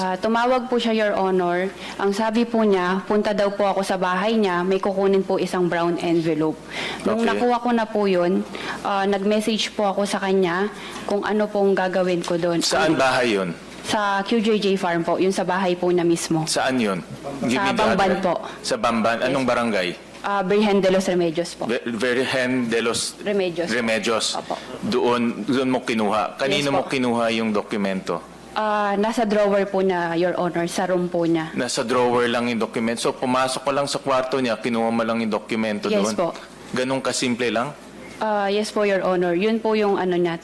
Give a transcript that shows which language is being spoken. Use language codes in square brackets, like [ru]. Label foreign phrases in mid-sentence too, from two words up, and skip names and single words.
[tl] Tumawag po siya, [en] Your Honor. [tl] Ang sabi po niya, punta daw po ako sa bahay niya, may kukunin po isang brown envelope. Nung Okay. nakuha ko na po yun, nag-message po ako sa kanya kung ano pong gagawin ko doon. Saan bahay yun? Sa QJJ Farm po, yun sa bahay po na mismo. Saan yun? Sa Bamban po. Sa Bamban? Anong barangay? Virgen de los Remedios po. Virgen de los Remedios. Opo. Doon mo kinuha. Kanino Yes, po. mo kinuha yung dokumento? Nasa drawer po na, [en] Your Honor, [tl] sa room po niya. Nasa drawer lang yung dokumento. So, pumasok ko lang sa kwarto niya, kinuha mo lang yung dokumento Yes doon. po. Ganun kasimple lang? Yes po, [en] Your Honor. [tl] Yun po yung ano niya.